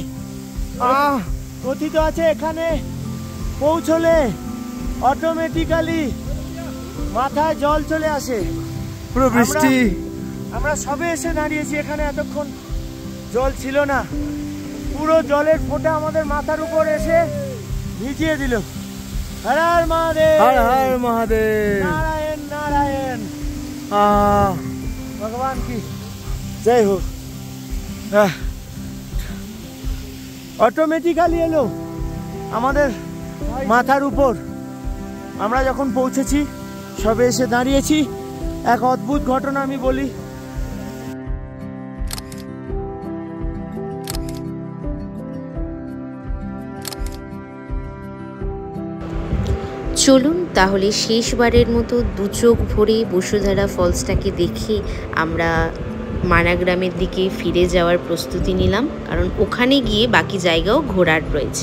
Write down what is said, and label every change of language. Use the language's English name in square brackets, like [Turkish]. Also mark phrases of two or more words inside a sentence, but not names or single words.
[Bangla] এখানে পৌঁছলে অটোমেটিক্যালি মাথায় জল চলে আসে, পুরো বৃষ্টি। আমরা সবে এসে দাঁড়িয়েছি এখানে, এতক্ষণ জল ছিল না, পুরো জলের ফোঁটা আমাদের মাথার উপর এসে ভিজিয়ে দিল। হর হর মহাদেব, [Hindi] हर हर महादेव, नारायण नारायण, भगवान की जय हो। [Bangla] অটোমেটিক্যালি এলো আমাদের মাথার উপর। আমরা যখন পৌঁছেছি সবে এসে দাঁড়িয়েছি, এক অদ্ভুত ঘটনা আমি বলি। চলুন তাহলে শেষবারের মতো দু চোখ ভরে বসুধারা ফলসটাকে দেখে আমরা মানাগ্রামের দিকে ফিরে যাওয়ার প্রস্তুতি নিলাম, কারণ ওখানে গিয়ে বাকি জায়গাও ঘোরার রয়েছে।